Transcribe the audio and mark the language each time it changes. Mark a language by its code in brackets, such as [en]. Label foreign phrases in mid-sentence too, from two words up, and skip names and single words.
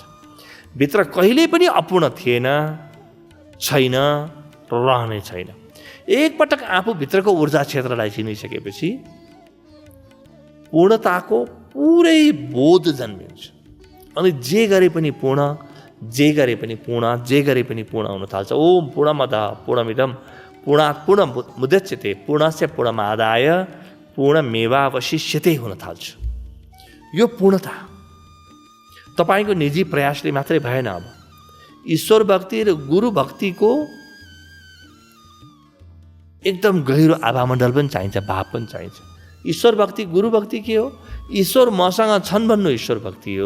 [ne] भित्र कहिले पनि अपूर्ण थिएन, छैन, रहने छैन। एकपटक आफूभित्रको ऊर्जा क्षेत्रलाई चिनिसकेपछि पूर्णताको पुरै बोध जन्मिन्छ। अनि जे गरे पनि पूर्ण, जे गरे पनि पूर्ण, जे गरे पनि पूर्ण हुन थाल्छ। [sa] ओम पूर्णमदः पूर्णमिदं पूर्णात् पूर्णमुदच्यते पूर्णस्य पूर्णमादाय पूर्णमेवावशिष्यते [ne] हुन थाल्छ। यो पूर्णता तपाईँको निजी प्रयासले मात्रै भएन। अब ईश्वर भक्ति र गुरु भक्तिको एकदम गहिरो आभामण्डल पनि चाहिन्छ, भाव पनि चाहिन्छ। ईश्वर भक्ति, गुरु भक्ति के हो? ईश्वर मसँग छन् भन्नु ईश्वर भक्ति हो।